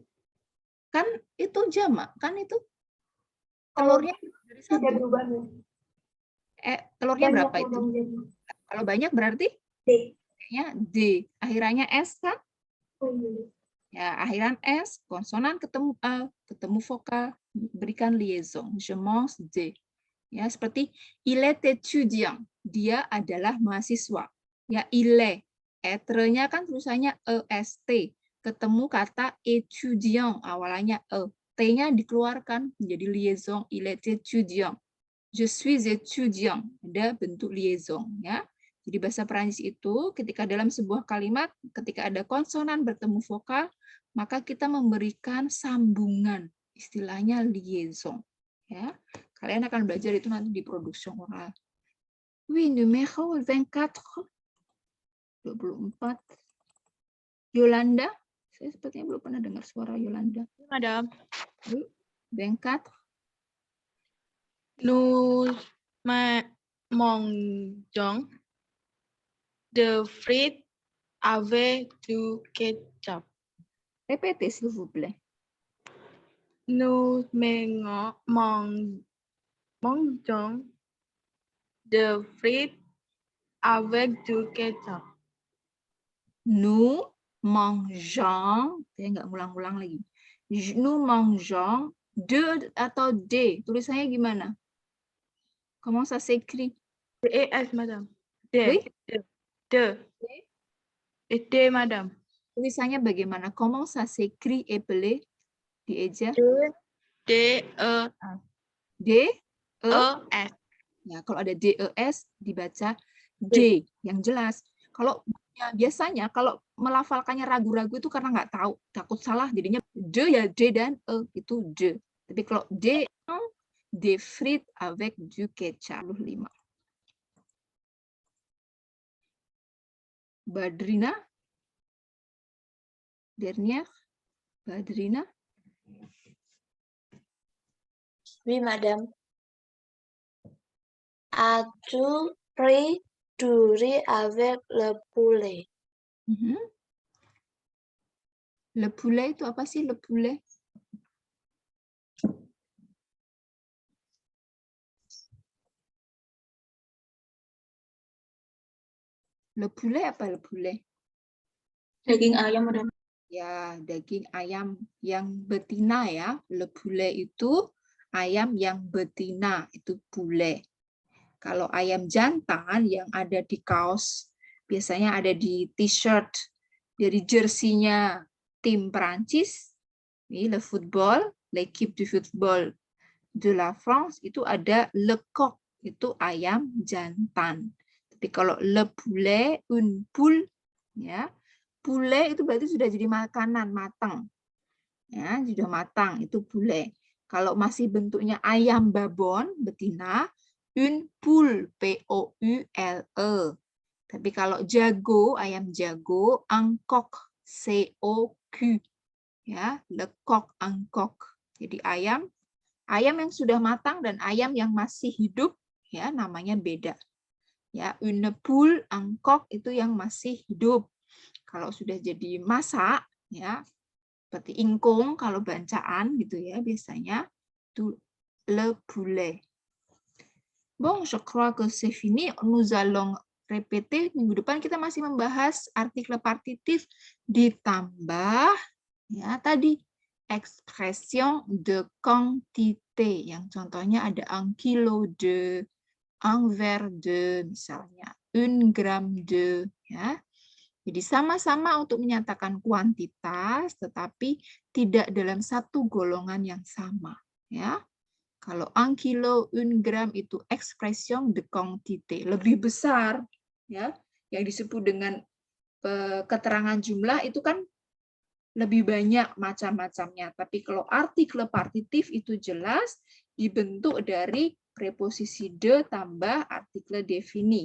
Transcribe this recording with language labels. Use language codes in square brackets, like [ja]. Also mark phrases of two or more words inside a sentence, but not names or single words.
[id] Kan itu jamak, kan itu telurnya dari satu. Tidak berubah. Telurnya banyak berapa itu? Kalau banyak berarti D. Ya, D. Akhirannya S kan? Ya, akhiran S, konsonan ketemu A, ketemu vokal, berikan liaison. [fr] Je mange D. [id] Ya, seperti [fr] il est étudiant. [id] Dia adalah mahasiswa. Ya, [fr] il est. [id] Etre-nya kan tulisannya EST. Ketemu kata étudiant, awalannya E. T-nya dikeluarkan menjadi liaison. [fr] Il est étudiant. Je suis étudiant. [id] Ada bentuk liaison. Ya. Jadi bahasa Perancis itu ketika dalam sebuah kalimat, ketika ada konsonan bertemu vokal, maka kita memberikan sambungan. Istilahnya liaison. Ya. Kalian akan belajar itu nanti di produksi oral. [fr] Oui, numéro 24. 24. Yolanda. [id] Saya sepertinya belum pernah dengar suara Yolanda. Madam. 24. [fr] Nous mangeons de frites avec du ketchup. Répétez, s'il vous plaît. Nous mangeons de frites avec du ketchup. Nous mangeons, [id] saya nggak ngulang-ulang lagi. [fr] Nous mangeons de atau de, [id] tulisannya gimana? [fr] Comment ça s'écrit? D-E-S, madame. D. Oui? D. Et D, madame. [id] Tulisannya bagaimana? [fr] Comment ça s'écrit épelé? [id] Dieja? D-E-E-S. D-E? Ya, kalau ada D-E-S dibaca D yang jelas. Kalau ya, biasanya kalau melafalkannya ragu-ragu itu karena nggak tahu, takut salah jadinya D ya D dan E itu D. Tapi kalau D, [fr] des frites avec du ketchup. [id] 5. Badrina? [fr] Dernière? Badrina? Oui, madame. As-tu pris du riz avec le poulet? Le poulet [id] itu apa sih [fr] le poulet? Le poulet apa le poulet? [id] Daging ayam, madam. Ya, daging ayam yang betina ya. [fr] Le poulet [id] itu ayam yang betina, itu poulet. Kalau ayam jantan yang ada di kaos, biasanya ada di t-shirt, dari jersinya tim Prancis, ini [fr] le football, l'équipe du football de la France, [id] itu ada [fr] le coq, [id] itu ayam jantan. Tapi kalau [fr] le poulet, une poule, [id] ya, poulet itu berarti sudah jadi makanan matang. Ya, sudah matang, itu poulet. Kalau masih bentuknya ayam babon, betina, [fr] une poule, P-O-U-L-E. [id] Tapi kalau jago, ayam jago, [fr] un coq, C-O-Q. Ya, le coq, un coq. [id] Jadi ayam yang sudah matang dan ayam yang masih hidup, ya namanya beda. Ya, [fr] une poule, un coq [id] itu yang masih hidup. Kalau sudah jadi masak, ya seperti ingkung kalau bancaan gitu ya biasanya itu [fr] le poulet. Bon, je crois que c'est fini. Nous allons répéter. [id] Minggu depan kita masih membahas artikel partitif ditambah ya tadi [fr] expression de quantité. [id] Yang contohnya ada [fr] un kilo de, un verre de, [id] misalnya [fr] un gramme de. [id] Ya. Jadi sama-sama untuk menyatakan kuantitas, tetapi tidak dalam satu golongan yang sama. Ya. Kalau 1 kilo, 1 gram itu [fr] expression de quantité, [id] lebih besar, ya, yang disebut dengan keterangan jumlah itu kan lebih banyak macam-macamnya. Tapi kalau artikel partitif itu jelas dibentuk dari preposisi de tambah artikel defini.